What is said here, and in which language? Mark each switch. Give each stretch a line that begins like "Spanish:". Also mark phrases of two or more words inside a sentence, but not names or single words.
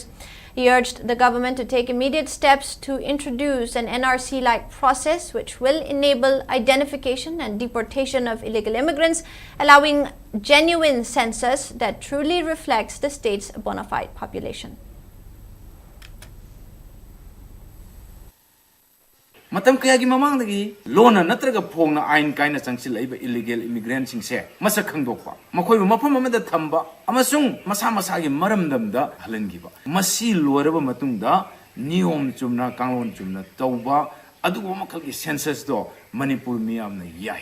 English: He urged the government to take immediate steps to introduce an NRC-like process which will enable identification and deportation of illegal immigrants, allowing genuine census that truly reflects the state's bona fide population.
Manipuri: Matam kaya gi mamang dagi lona natraga phongna ain kaina changsil laiba
English: illegal immigrants
Manipuri: sing se masa khangdokpa makhoi mafam amada thamba amasung masa masa gi maramdam da halangiba masi loraba matungda niyom chumna kanglon chumna tauba adugo makhal gi census do Manipur miyamna yai